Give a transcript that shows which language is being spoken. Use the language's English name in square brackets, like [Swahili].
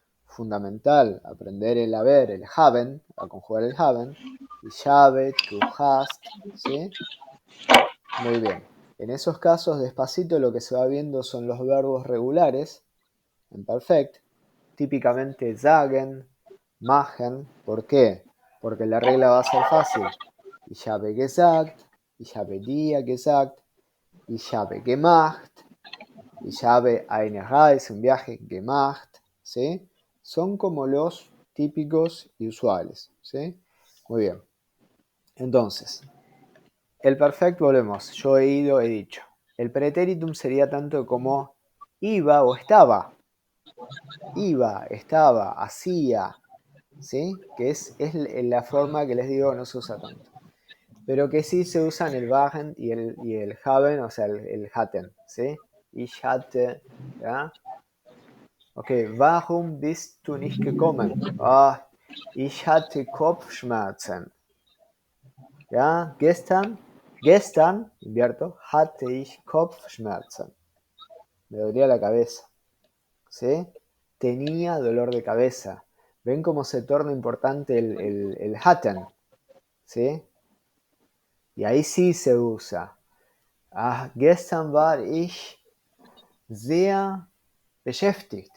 [Spanish] Fundamental aprender el haber, el haben, a conjugar el haben, [German] ich habe, du hast, [Spanish] ¿sí? Muy bien. En esos casos, despacito, lo que se va viendo son los verbos regulares, en perfect, típicamente sagen, machen. ¿Por qué? Porque la regla va a ser fácil. [German] Ich habe gesagt, ich habe dir gesagt, ich habe gemacht, ich habe eine Reise, [Spanish] un viaje [German] gemacht, ¿sí? [Spanish] Son como los típicos y usuales, ¿sí? Muy bien. Entonces, el perfecto, volvemos. Yo he ido, he dicho. El pretéritum sería tanto como iba o estaba. Iba, estaba, hacía, ¿sí? Que es la forma que les digo no se usa tanto. Pero que sí se usan el waren y el haben, o sea, el hatten, ¿sí? [German] Ich hatte, ¿ya? Ok, warum bist du nicht gekommen? Ah, ich hatte Kopfschmerzen. ¿Ya? Gestern, [Spanish] invierto, [German] hatte ich Kopfschmerzen. [Spanish] Me dolía la cabeza. ¿Sí? Tenía dolor de cabeza. ¿Ven cómo se torna importante el hatten? ¿Sí? Y ahí sí se usa. [German] Gestern war ich sehr beschäftigt.